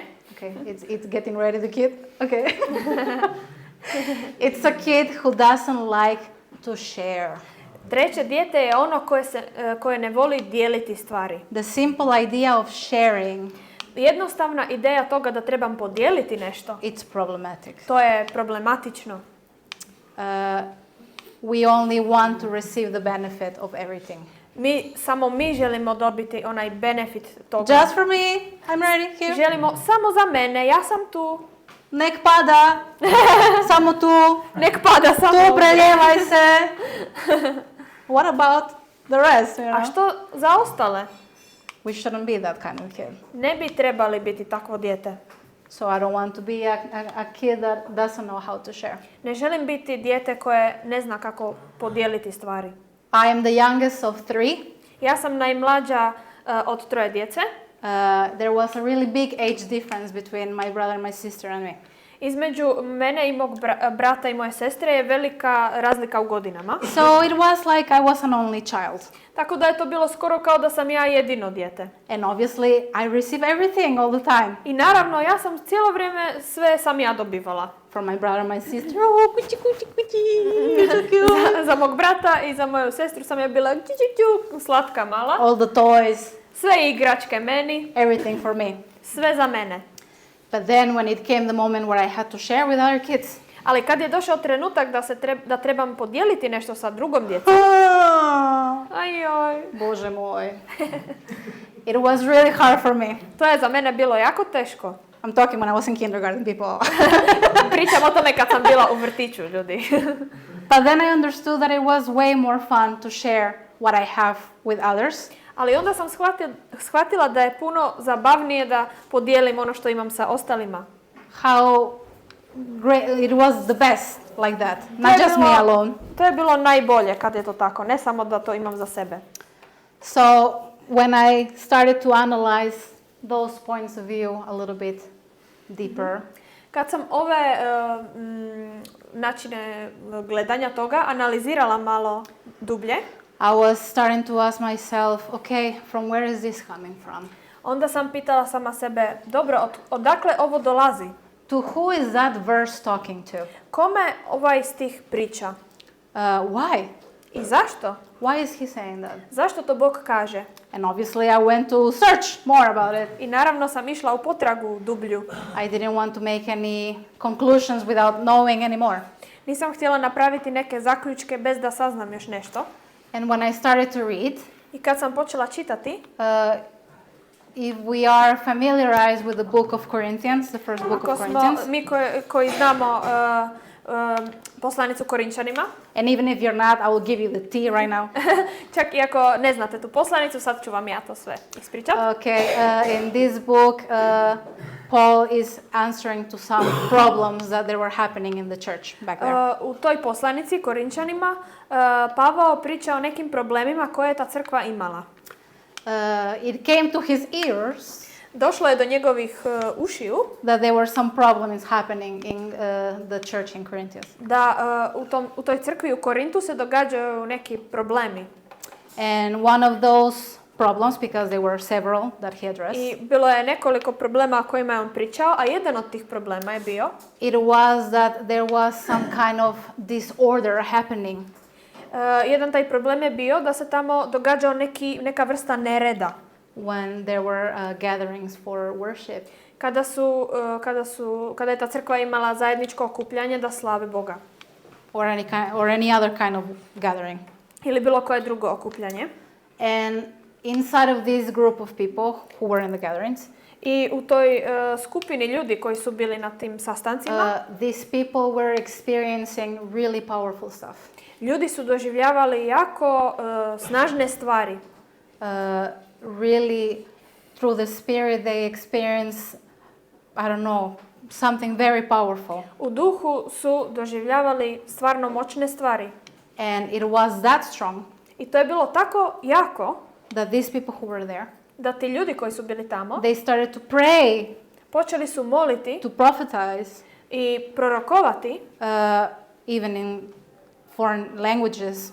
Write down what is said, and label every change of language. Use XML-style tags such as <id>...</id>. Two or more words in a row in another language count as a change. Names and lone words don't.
<en>okay, it's getting ready the kid. Okay. It's a kid who doesn't like to share.</en> <hr>treće dijete je ono koje ne voli dijeliti stvari.</hr> <en>The simple idea of sharing,</en> <hr>Jednostavna ideja toga da trebam podijeliti nešto,</hr> <en>it's problematic.</en> <hr>to je problematično.</hr> <en>We only want to receive the benefit of everything.</en> <hr>Samo mi želimo dobiti onaj benefit toga.</hr> <en>Just for me, I'm ready here.</en> <hr>Želimo samo za mene, ja sam tu. Nek pada, samo tu. Nek pada samo. Tu preljevaj se.</hr> <en>What about the rest, you know?</en> <hr>A što za ostale?</hr> <en>We shouldn't be that kind of kid.</en> <hr>Ne bi trebali biti takvo dijete.</hr> <en>So I don't want to be a kid that doesn't know how to share.</en> <hr>Ne želim biti dijete koje ne zna kako podijeliti stvari.</hr> <en>I am the youngest of 3.</en> <hr>Ja sam najmlađa od 3 djece.</hr> <en>There was a really big age difference between my brother, my sister and me.</en> <hr>Između mene i mog brata i moje sestre je velika razlika u godinama.</hr> <en>So it was like I was an only child.</en> <hr>Tako da je to bilo skoro kao da sam ja jedino dijete.</hr> <en>And obviously I receive everything all the time.</en> <hr>I naravno, ja sam cijelo vrijeme sve sam ja dobivala.</hr> <en>From my brother, my sister,</en> <hr>oh, kući, kući, kući,</hr> <en>you're so cute.</en> <hr>Za mog brata i za moju sestru sam ja bila slatka mala.</hr> <en>All the toys.</en> <hr>Sve igračke meni.</hr> <en>Everything for me.</en> <hr>Sve za mene.</hr> <en>But then when it came the moment where I had to share with other kids.</en> <hr>Ali kad je došao trenutak da trebam podijeliti nešto sa drugom djecom. Ajoj. Bože moj.</hr> <en>It was really hard for me.</en> <hr>To je za mene bilo jako teško.</hr> <en>I'm talking when I was in kindergarten, people.</en> <hr>Pričam o tome kad sam bila u vrtiću, ljudi.</hr> <en>But then I understood that it was way more fun to share what I have with others.</en> <hr>Ali onda sam shvatila da je puno zabavnije da podijelim ono što imam sa ostalima.</hr> <en>How great it was, the best like that. Not just me alone.</en> <hr>To je bilo najbolje kad je to tako, ne samo da to imam za sebe.</hr> <en>So when I started to analyze those points of view a little bit deeper.</en> <hr>Kad sam ove načine gledanja toga analizirala malo dublje,</hr> <en>I was starting to ask myself, okay, from where is this coming from?</en> <hr>onda sam pitala sama sebe, dobro, odakle ovo dolazi?</hr> <en>To who is that verse talking to?</en> <hr>Kome ovaj stih priča?</hr> <en>Why?</en> <hr>I zašto?</hr> <en>Why is he saying that?</en> <hr>Zašto to Bog kaže?</hr> <en>And obviously I went to search more about it.</en> <hr>I naravno sam išla u potragu dublju.</hr> <en>I didn't want to make any conclusions without knowing anymore.</en> <hr>Nisam htjela napraviti neke zaključke bez da saznam još nešto.</hr> <en>And when I started to read,</en> <hr>I kad sam počela čitati,</hr> <en>if we are familiarized with the book of Corinthians, the first book of Corinthians,</en> <hr>mi koji znamo poslanicu Korinčanima,</hr> <en>and even if you're not, I will give you the tea right now.</en> <hr>čak i ako ne znate tu poslanicu, sad ću vam ja to sve ispričati.</hr> <en>Okay, in this book, Paul is answering to some problems that there were happening in the church back there.</en> <hr>U toj poslanici Korinčanima Pavao priča o nekim problemima koje je ta crkva imala.</hr> <en>It came to his ears</en> <hr>Došlo je do njegovih ušiju</hr> <en>that there were some problems happening in the church in Corinthians.</en> <hr>da u toj crkvi u Korintu se događaju neki problemi.</hr> <en>And one of those problems, because there were several that he addressed,</en> <hr>I bilo je nekoliko problema o kojima je on pričao, a jedan od tih problema je bio</hr> <en>it was that there was some kind of disorder happening.</en> <hr>Jedan taj problem je bio da se tamo događao neka vrsta nereda.</hr> <en>When there were gatherings for worship.</en> <hr>Kada je ta crkva imala zajedničko okupljanje da slave Boga.</hr> <en>Or any other kind of gathering.</en> <hr>Ili bilo koje drugo okupljanje.</hr> <en>And inside of this group of people who were in the gatherings,</en> <hr>I u toj skupini ljudi koji su bili na tim sastancima,</hr> <en>these people were experiencing really powerful stuff.</en> <hr>Ljudi su doživljavali jako snažne stvari.</hr> <en>Really, through the Spirit, they experience, I don't know, something very powerful.</en> <hr>U duhu su doživljavali stvarno moćne stvari.</hr> <en>And it was that strong</en> <hr>I to je bilo tako jako</hr> <en>that these people who were there,</en> <hr>da ti ljudi koji su bili tamo,</hr> <en>they started to pray,</en> <hr>počeli su moliti</hr> <en>to prophesize,</en> <hr>i prorokovati,</hr> <en>even in foreign languages,</en>